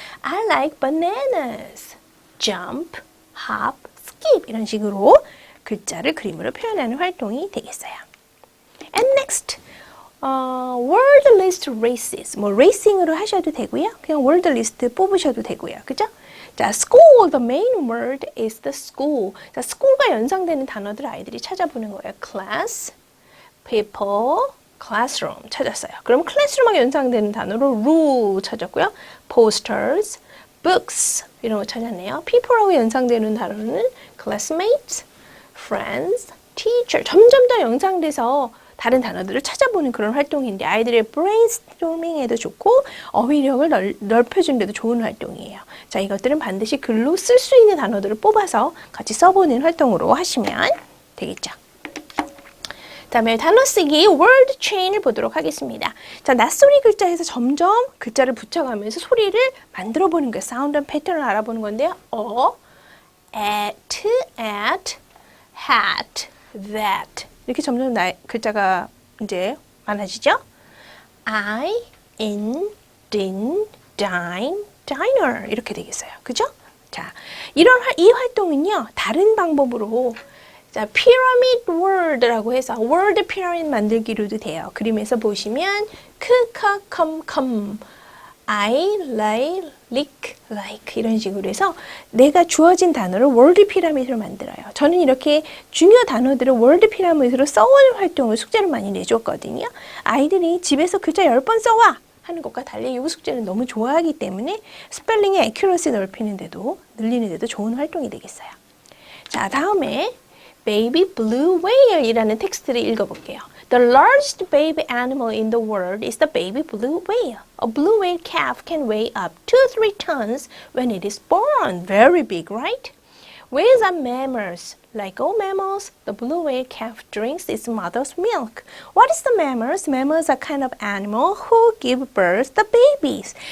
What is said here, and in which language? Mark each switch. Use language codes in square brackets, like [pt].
[en] I like bananas. jump, hop, skip, [ko] 이런 식으로 글자를 그림으로 표현하는 활동이 되겠어요. [en] And next, word list races. [ko] 뭐 racing으로 하셔도 되고요. 그냥 word list 뽑으셔도 되고요. 그죠? 자, school. [en] The main word is the school. [ko] 자, school과 연상되는 단어들 아이들이 찾아보는 거예요. [en] class, people, classroom [ko] 찾았어요. 그럼 classroom하고 연상되는 단어로 rule 찾았고요. [en] posters, books [ko] 이런 거 찾았네요. [en] people하고 [ko] 연상되는 단어는 [en] classmates, friends, teacher. [ko] 점점 더 연상돼서 다른 단어들을 찾아보는 그런 활동인데 아이들의 브레인스토밍에도 좋고 어휘력을 넓혀주는 데도 좋은 활동이에요. 자, 이것들은 반드시 글로 쓸 수 있는 단어들을 뽑아서 같이 써보는 활동으로 하시면 되겠죠. 다음에 단어 쓰기 word chain을 보도록 하겠습니다. 자, 낯소리 글자에서 점점 글자를 붙여가면서 소리를 만들어 보는 거예요. 사운드 패턴을 알아보는 건데요. [en] at, hat, that. [ko] 이렇게 점점 글자가 이제 많아지죠? [en] I, in, din, dine, diner [ko] 이렇게 되겠어요. 그죠? 자, 이 활동은요. 다른 방법으로 자, pyramid word라고 해서 word pyramid 만들기로도 돼요. 그림에서 보시면 come, I, lay, lick, like 이런 식으로 해서 내가 주어진 단어를 word pyramid으로 만들어요. 저는 이렇게 중요 단어들을 word pyramid으로 써오는 활동을 숙제로 많이 내줬거든요. 아이들이 집에서 글자 10번 써와 하는 것과 달리 이 숙제는 너무 좋아하기 때문에 스펠링의 accuracy 넓히는데도 늘리는데도 좋은 활동이 되겠어요. 자, 다음에 Baby Blue Whale 이라는 텍스트를 읽어볼게요. [en] The largest baby animal in the world is the baby blue whale. A blue whale calf can weigh up to 3 tons when it is born. Very big, right? Whales are mammals. Like all mammals, the blue whale calf drinks its mother's milk. What is the mammals? Mammals are kind of animal who give birth to babies.